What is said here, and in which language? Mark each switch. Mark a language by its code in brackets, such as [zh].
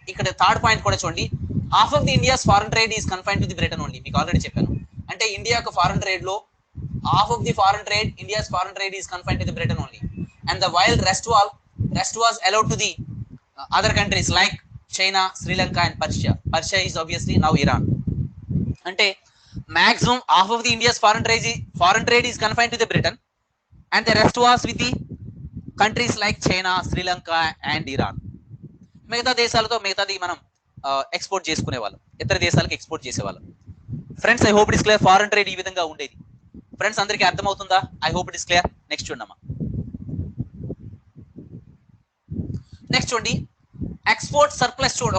[te] ఇక్కడ [en] third point [te] కూడా చూడండి, [en] Half of the India's foreign trade is confined to the Britain only. [te] మీకు already చెప్పాను, అంటే ఇండియా యొక్క [en] Foreign trade లో half of the foreign trade, India's foreign trade is confined to the Britain only, and the while rest was allowed to the other countries like China, Sri Lanka and Persia. Persia is obviously now Iran. అంటే maximum half of the India's foreign trade is confined to the Britain, and the rest was with the countries like China, Sri Lanka and Iran. [te] మిగతా దేశాలతో మిగతాది మనం export చేసుకునే వాళ్ళం, ఇతర దేశాలకు export చేసేవాళ్ళం. [en] Friends, I hope it is clear. [te] Foreign trade ఈ విధంగా ఉండేది. [en] friends, [te] అందరికీ అర్థమవుతుందా? [en] I hope it is clear. [te] Next చూడమ్మా. [en] next [te] చూడండి, [en] Export surplus.